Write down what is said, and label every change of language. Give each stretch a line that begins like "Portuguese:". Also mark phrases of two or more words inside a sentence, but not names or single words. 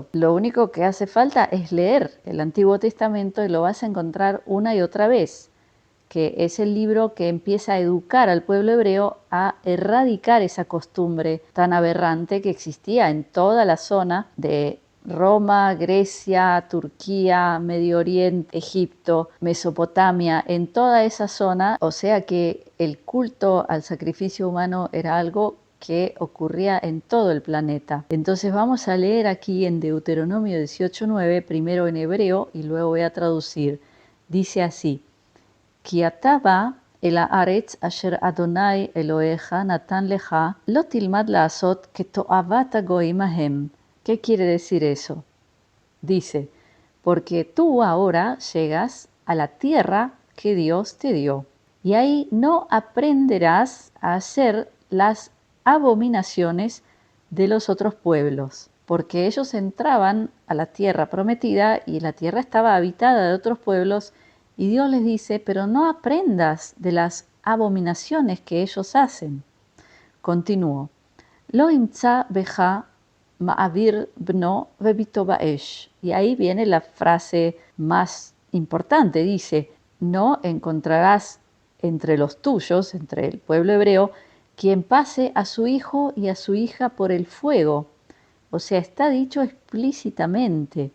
Spanish: Lo único que hace falta es leer el Antiguo Testamento y lo vas a encontrar una y otra vez, que es el libro que empieza a educar al pueblo hebreo a erradicar esa costumbre tan aberrante que existía en toda la zona de Roma, Grecia, Turquía, Medio Oriente, Egipto, Mesopotamia, en toda esa zona. O sea que el culto al sacrificio humano era algo que ocurría en todo el planeta. Entonces vamos a leer aquí en Deuteronomio 18:9, primero en hebreo y luego voy a traducir. Dice así:
Hebrew: כי אתה בא אל הארץ אשר אדוני אלוהיך נתן לך, לא תלמד לעשות כתועבת הגויים ההם.
Spanish: ¿Qué quiere decir eso? Dice, porque tú ahora llegas a la tierra que Dios te dio, y ahí no aprenderás a hacer las abominaciones de los otros pueblos, porque ellos entraban a la tierra prometida y la tierra estaba habitada de otros pueblos. Y Dios les dice, pero no aprendas de las abominaciones que ellos hacen. Continúo.
Hebrew: לא ימצא בך מעביר בנו ובתו באש.
Spanish: Y ahí viene la frase más importante. Dice, no encontrarás entre los tuyos, entre el pueblo hebreo, quien pase a su hijo y a su hija por el fuego. O sea, está dicho explícitamente.